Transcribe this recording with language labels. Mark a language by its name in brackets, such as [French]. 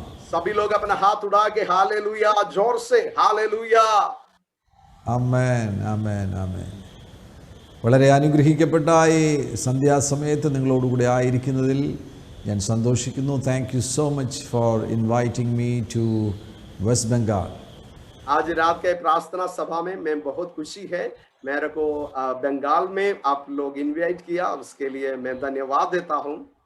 [Hindi] सभी लोग अपना हाथ उड़ा के हालेलुया जोर से हालेलुया. [English] Amen. Amen. Amen. [Malayalam] വളരെ അനുഗ്രഹിക്കപ്പെട്ട ഈ സന്ധ്യാസമയത്ത് നിങ്ങളോടുകൂടെ ആയിരിക്കുന്നതിൽ ഞാൻ സന്തോഷിക്കുന്നു. [English] Thank you so much for inviting me to West Bengal. [Hindi] आज रात के प्रार्थना सभा में मैं बहुत खुशी है मेरे को बंगाल में आप लोग इनवाइट किया, उसके लिए मैं धन्यवाद देता हूँ.